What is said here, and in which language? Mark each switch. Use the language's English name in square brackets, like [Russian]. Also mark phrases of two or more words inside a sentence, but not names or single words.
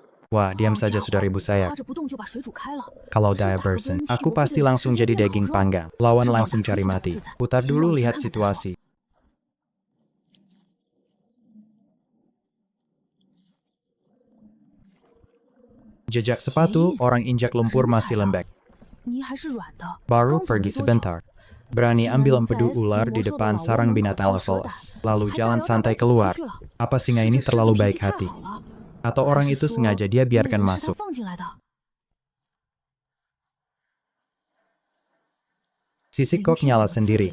[Indonesian] Wah, diam saja saudaribu saya. [Chinese] 趴着不动就把水煮开了。 [Indonesian] Kalau dia Burson, aku pasti langsung jadi daging panggang. Lawan langsung cari mati. Putar dulu lihat situasi. Jejak sepatu, orang injak lumpur masih lembek. [Chinese] 泥还是软的。 [Indonesian] Baru [Chinese] 刚走 [Indonesian] pergi [Chinese] 没多久 [Indonesian] sebentar. Berani ambil empedu ular di depan sarang binatang level S. Lalu jalan santai keluar. Apa singa ini terlalu baik hati? Atau orang itu sengaja dia biarkan masuk? Sisik kok nyala sendiri.